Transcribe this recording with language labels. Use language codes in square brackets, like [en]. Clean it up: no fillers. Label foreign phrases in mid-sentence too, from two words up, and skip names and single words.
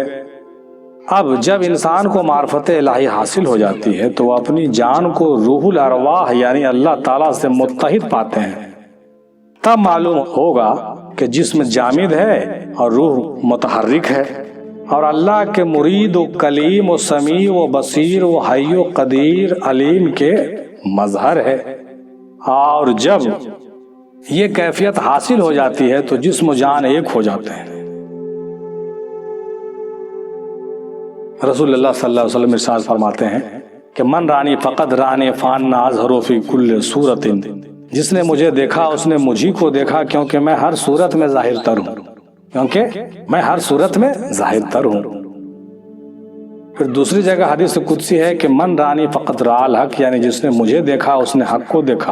[ur] اب جب انسان کو معرفت الہی حاصل ہو جاتی ہے تو وہ اپنی جان کو روح الارواح یعنی اللہ تعالیٰ سے متحد پاتے ہیں. تب معلوم ہوگا کہ جسم جامد ہے اور روح متحرک ہے، اور اللہ کے مرید و کلیم و سمیع و بصیر و حی و قدیر علیم کے مظہر ہے. اور جب یہ کیفیت حاصل ہو جاتی ہے تو جسم و جان ایک ہو جاتے ہیں. رسول اللہ صلی اللہ علیہ وسلم ارشاد فرماتے ہیں کہ [ar] من رانی فقط رانے فان اظہر فی کل صورت، [ur] جس نے مجھے دیکھا اس نے مجھی کو دیکھا، کیونکہ میں ہر صورت میں ظاہر تر ہوں، کیونکہ میں ہر صورت میں ظاہر تر ہوں۔ پھر دوسری جگہ حدیث قدسی ہے کہ [ar] من رانی فقط رال حق، [ur] یعنی جس نے مجھے دیکھا اس نے حق کو دیکھا۔